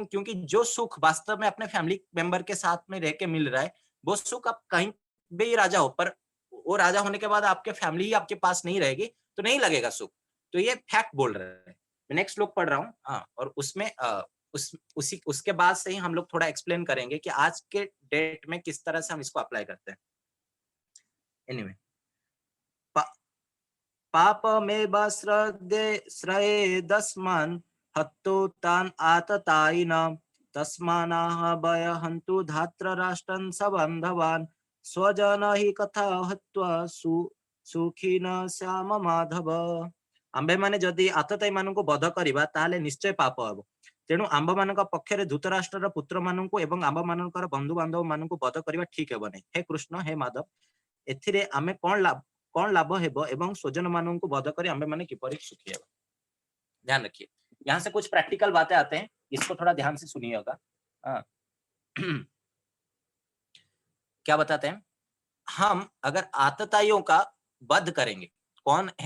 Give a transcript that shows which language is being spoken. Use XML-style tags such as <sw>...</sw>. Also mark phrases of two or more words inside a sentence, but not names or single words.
<hi>क्योंकि जो सुख वास्तव में अपने</hi> <en>family member</en> <hi>के साथ में रह के मिल रहा है, वो सुख आप कहीं भी राजा हो, पर वो राजा होने के बाद आपके फैमिली ही आपके पास नहीं रहेगी, तो नहीं लगेगा सुख। तो ये फैक्ट बोल रहे हैं। मैं नेक्स्ट श्लोक पढ़ रहा हूँ, हाँ, और उसमें उसके बाद से ही हम लोग थोड़ा एक्सप्लेन करेंगे कि आज के डेट में किस तरह से हम इसको अप्लाई करते हैं। एनीवे,</hi> <sa>पापमेव श्रयेदस्मान् हत्तु तान् आततायिनः तस्मान्नाह भयहन्तु धार्तराष्ट्रान् सबन्धवान् स्वजन हि कथा हत्वा सुखिनः श्याम माधव।</sa> <or>ଆମ୍ଭେମାନେ ଯଦି ଆତତାୟୀ मानଙ୍କୁ ବଧ କରିବା ତାହେଲେ ନିଶ୍ଚୟ ପାପ ହେବ। ତେଣୁ ଆମ୍ଭମାନଙ୍କ ପକ୍ଷରେ ଧୃତରାଷ୍ଟ୍ରର ପୁତ୍ରମାନଙ୍କୁ ଏବଂ ଆମ୍ଭମାନଙ୍କର ବନ୍ଧୁ ବାନ୍ଧବ ମାନଙ୍କୁ ବଧ କରିବା ଠିକ ହେବ ନାହିଁ। हे कृष्ण, हे माधव, ଏଥିରେ ଆମେ କଉଣ ଲାଭ ହେବ ଏବଂ ସ୍ୱଜନ ମାନବ କୁ ବଧ କରି ଆମ୍ଭେ ମାନେ କିପରି ସୁଖୀ ହେବା।</or> <hi>ध्यान रखिए, यहाँ से कुछ प्रैक्टिकल बातें आते हैं, इसको थोड़ा ध्यान से सुनिएगा। क्या बताते हैं, हम अगर आतताइयों का वध करेंगे, कौन है आतताई?</hi>